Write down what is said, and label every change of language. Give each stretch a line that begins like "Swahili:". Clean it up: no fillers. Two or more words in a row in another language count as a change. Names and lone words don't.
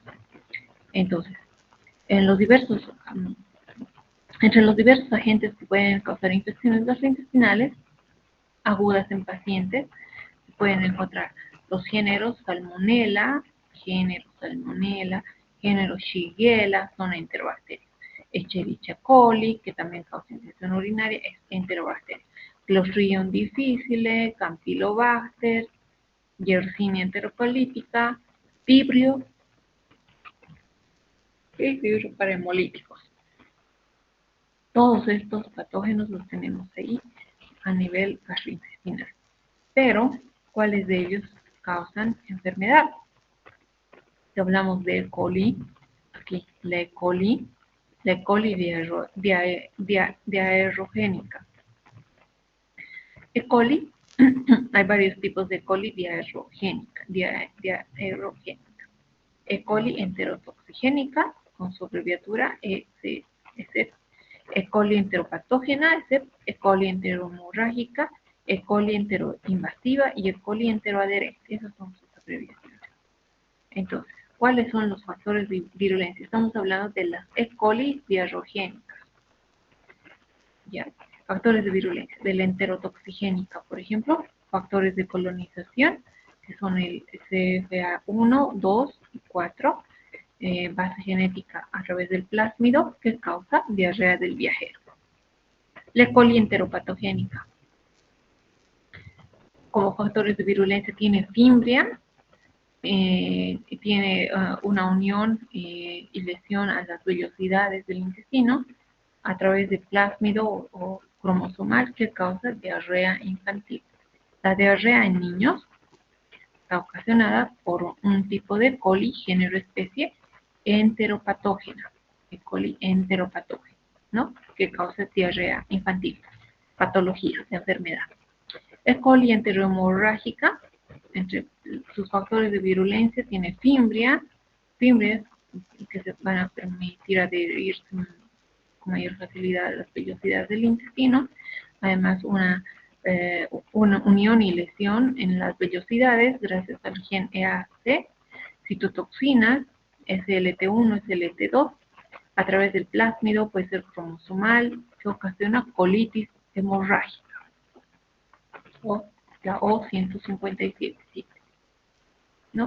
Spanish: Entonces, entre los diversos agentes que pueden causar infecciones gastrointestinales agudas en pacientes, se pueden encontrar los géneros Salmonella, género Shigella, son enterobacterias. Escherichia coli, que también causa infección urinaria, es enterobacteria. Clostridium difficile, Campylobacter, Yersinia enterocolítica, Vibrio y Vibrio para hemolíticos. Todos estos patógenos los tenemos ahí a nivel gastrointestinal. Pero, ¿cuáles de ellos causan enfermedad? Si hablamos de E. coli, aquí, la E. coli diarrogénica. E. coli, hay varios tipos de E. coli diarrogénica. E. coli enterotoxigénica, con su abreviatura ECE. E. coli enteropatógena, E. coli enterohemorrágica, E. coli enteroinvasiva y E. coli enteroadherente. Esas son sus abreviaciones. Entonces, ¿cuáles son los factores de virulencia? Estamos hablando de las E. coli diarrogénicas. Ya. Factores de virulencia. De la enterotoxigénica, por ejemplo, factores de colonización, que son el CFA1, 2 y 4. Base genética a través del plásmido que causa diarrea del viajero. La E. coli enteropatogénica. Como factores de virulencia tiene fimbria, tiene una unión y lesión a las vellosidades del intestino a través de plásmido o cromosomal que causa diarrea infantil. La diarrea en niños está ocasionada por un tipo de coli, género, especie, enteropatógena, E. coli enteropatógena, ¿no? Que causa diarrea infantil, patología de enfermedad. E. coli enterohemorrágica, entre sus factores de virulencia tiene fimbrias que se van a permitir adherir con mayor facilidad a las vellosidades del intestino, además una unión y lesión en las vellosidades gracias al gen EAC, citotoxinas, SLT1, SLT2, a través del plásmido, puede ser cromosomal, que ocasiona colitis hemorrágica, o la O157, ¿no?